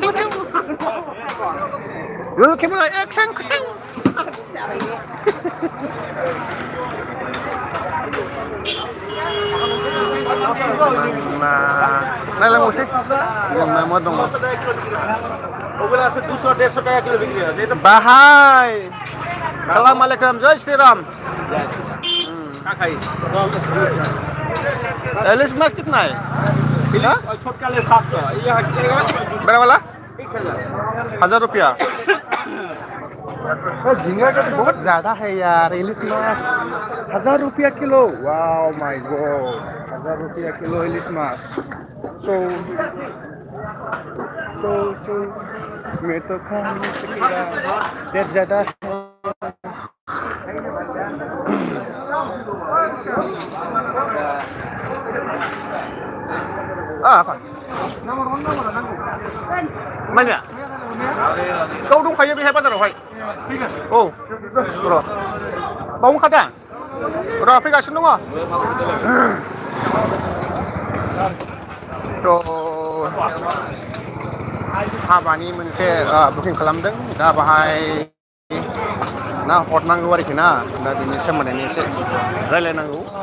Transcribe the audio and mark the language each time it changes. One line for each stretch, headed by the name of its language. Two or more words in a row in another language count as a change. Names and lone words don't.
Bodo: नायलांबावसै जोंना मा दङ बाहाय
Arabic: سلام عليكم
Hindi: जय श्री राम इलिश माछ कितना है छोटका ले 700 बड़ा वाला 1000 रुपया झींगा का तो बहुत ज्यादा है यार इलिश माछ 1000 रुपया किलो
English: wow my god
Hindi: 1000 रुपया किलो इलिश माछ so मैं तो खाने देर ज्यादा apa mana kau dong
Bodo: खायो बेहाय बाजारावहाय औ र' बावनो खादा र' फैगासिनो दङ हाबानि मोनसे बुकिं खालामदों दा बाहाय ना हरनांगौ आरोखि ना दा बिनि सोमोन्दैनो एसे रायलायनांगौ